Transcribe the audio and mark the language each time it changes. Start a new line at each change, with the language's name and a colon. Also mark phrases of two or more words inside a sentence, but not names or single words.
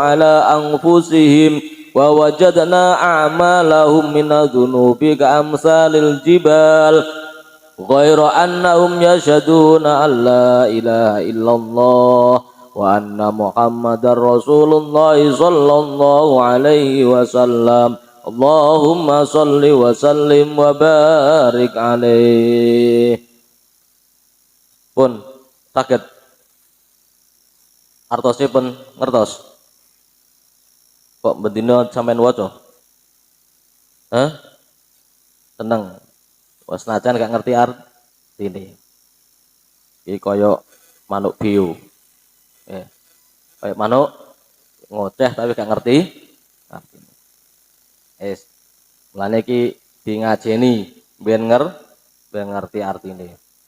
Arabic: على أنفسهم ووجدنا أعمالهم من الذنوب كأمثال الجبال غير أنهم يشهدون أن لا إله إلا الله وأن محمدا رسول الله صلى الله عليه وسلم اللهم صل وسلم وبارك عليه.
Javanese: Pun saged artosipun ngertos kok bendina sampean waca tenang wis najan gak ngerti artine iki kaya manuk bio kaya manuk ngoceh tapi gak ngerti artine mulane iki di ngajeni ben ngerti artine.